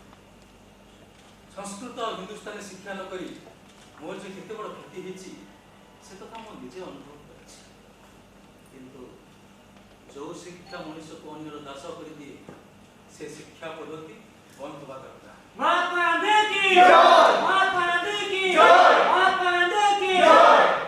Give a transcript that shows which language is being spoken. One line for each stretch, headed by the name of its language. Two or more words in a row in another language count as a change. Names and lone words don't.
Odia: ସଂସ୍କୃତ ଆଉ ହିନ୍ଦୁସ୍ତାନୀ ଶିକ୍ଷା ନ କରି ମୋର ଯେ କେତେ ବଡ଼ କ୍ଷତି ହେଇଛି ସେ କଥା ମୁଁ ନିଜେ ଅନୁଭବ କରିଛି। କିନ୍ତୁ ଯେଉଁ ଶିକ୍ଷା ମଣିଷକୁ ଅନ୍ୟର ଦାସ କରିଦିଏ ସେ ଶିକ୍ଷା ପଦ୍ଧତି ବନ୍ଦ ହେବା ଦରକାର।
Hindi: महात्मा गांधी की जय, महात्मा गांधी की जय, महात्मा गांधी की जय।